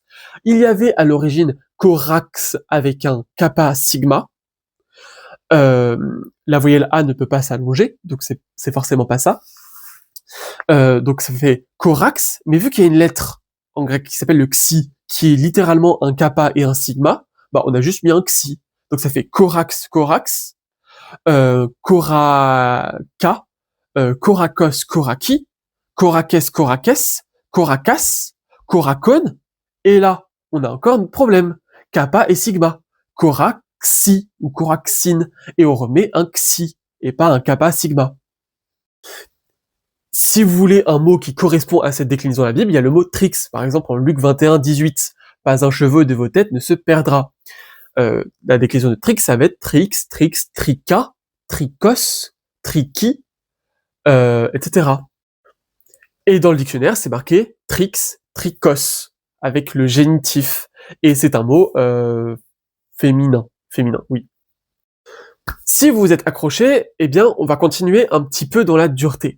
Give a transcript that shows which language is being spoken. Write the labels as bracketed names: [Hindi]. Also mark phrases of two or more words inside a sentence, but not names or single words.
[French] Il y avait à l'origine corax avec un kappa sigma. La voyelle A ne peut pas s'allonger, donc c'est forcément pas ça. Donc ça fait corax, mais vu qu'il y a une lettre en grec qui s'appelle le xi, qui est littéralement un kappa et un sigma, bah on a juste mis un xi. Donc ça fait [Greek] κόραξ, κόραξ, κόρακα, κόρακος, κόρακι, κόρακες, κόρακες, κόρακας, κοράκων, [French] et là, on a encore un problème. Kappa et sigma. Koraxi ou koraxine, et on remet un xi, et pas un kappa sigma. Si vous voulez un mot qui correspond à cette déclinaison de la Bible, il y a le mot trix. Par exemple, en Luc 21, 18. Pas un cheveu de vos têtes ne se perdra. La déclinaison de trix, ça va être [Greek] θρίξ, θρίξ, τρίχα, τριχός, τριχί, [French] etc. Et dans le dictionnaire, c'est marqué [Greek] θρίξ, τριχός, [French] avec le génitif. Et c'est un mot féminin, oui. Si vous vous êtes accroché, eh bien, on va continuer un petit peu dans la dureté.